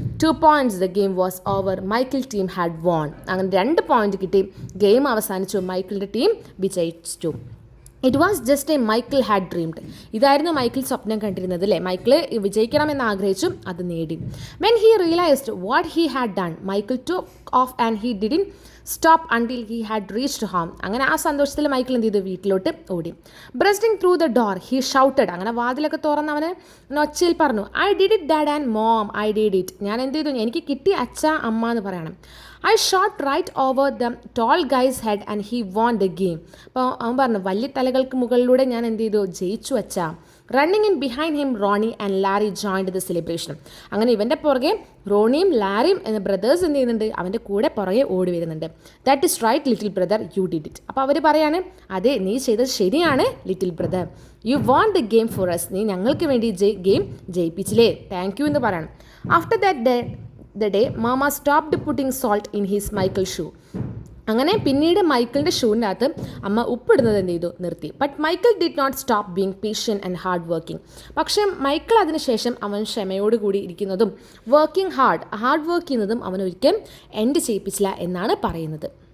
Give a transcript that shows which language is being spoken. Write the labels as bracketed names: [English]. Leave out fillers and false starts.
[English] 2 points, the game was over, Michael team had won. [Malayalam] അങ്ങനെ 2 point കിട്ടി, game അവസാനിച്ചു, മൈക്കിളിൻ്റെ team വിജയിച്ചു. [English] It was just a Michael had dreamed. [Malayalam] ഇതായിരുന്നു Michael സ്വപ്നം കണ്ടിരുന്നത് അല്ലേ, മൈക്കിൾ വിജയിക്കണമെന്ന് ആഗ്രഹിച്ചു, അത് നേടി. [English] When he realised what he had done, Michael took off and he didn't stop until he had reached home. [Malayalam] അങ്ങനെ ആ സന്തോഷത്തിൽ മൈക്കിൾ എന്ത് ചെയ്തു, വീട്ടിലോട്ട് ഓടി. [English] Bursting through the door, he shouted. [Malayalam] അങ്ങനെ വാതിലൊക്കെ തുറന്ന് അവന് ഒച്ചയിൽ പറഞ്ഞു, [English] I did it dad and mom, I did it. [Malayalam] ഞാൻ എന്ത് ചെയ്തു, എനിക്ക് കിട്ടി അച്ഛ അമ്മ എന്ന് പറയണം. [English] I shot right over the tall guy's head and he won the game. [Malayalam] അപ്പോൾ അവൻ പറഞ്ഞു, വലിയ തലകൾക്ക് മുകളിലൂടെ ഞാൻ എന്ത് ചെയ്തു, ജയിച്ചു അച്ഛാ. [English] Running in behind him Ronnie and Larry joined the celebration. [Malayalam] അങ്ങനെ ഇവൻ്റെ പുറകെ റോണിയും ലാരിയും എന്ന ബ്രദേഴ്സ് എന്ത് ചെയ്യുന്നുണ്ട്, അവൻ്റെ കൂടെ പുറകെ ഓടി വരുന്നുണ്ട്. [English] That is right little brother, you did it. [Malayalam] അപ്പോൾ അവർ പറയാണ്, അതെ നീ ചെയ്തത് ശരിയാണ് little brother, [English] you won the game for us, [Malayalam] നീ ഞങ്ങൾക്ക് വേണ്ടി ഗെയിം ജയിപ്പിച്ചില്ലേ, താങ്ക് യു എന്ന് പറയണം. [English] After that the day Mama stopped putting salt in his Michael shoe. [Malayalam] അങ്ങനെ പിന്നീട് മൈക്കിളിൻ്റെ ഷൂവിൻ്റെ അകത്ത് അമ്മ ഉപ്പിടുന്നത് എന്ത് ചെയ്തു, നിർത്തി. [English] But Michael did not stop being patient and hard working. [Malayalam] പക്ഷേ മൈക്കിൾ അതിനുശേഷം അവൻ ക്ഷമയോടുകൂടി ഇരിക്കുന്നതും ഹാർഡ് വർക്ക് ചെയ്യുന്നതും അവൻ ഒരിക്കലും എൻഡ് ചെയ്യിപ്പിച്ചില്ല എന്നാണ് പറയുന്നത്.